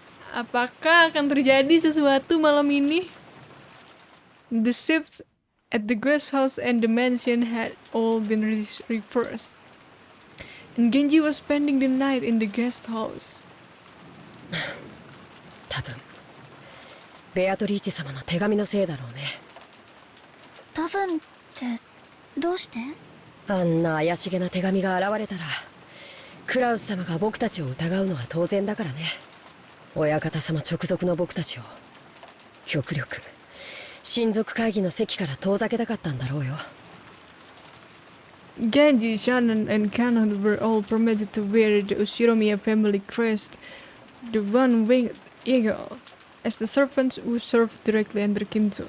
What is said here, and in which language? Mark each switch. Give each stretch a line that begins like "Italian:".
Indonesian: Apakah akan terjadi sesuatu malam ini?
English: The shifts at the guest house and the mansion had all been reversed, and Genji was spending the night in the guest house.
Japanese: 多分ベアトリーチェ様の手紙のせいだろうね。多分ってどうして？あんな怪しげな手紙が現れたらクラウス様が僕たちを疑うのは当然だからね。親方様直属の僕たちを極力親族会議の席から遠ざけたかったんだろうよ。
English: Genji, Shannon, and Canon were all permitted to wear the Ushiromiya family crest, the one-winged eagle, as the servants who served directly under Kinzo.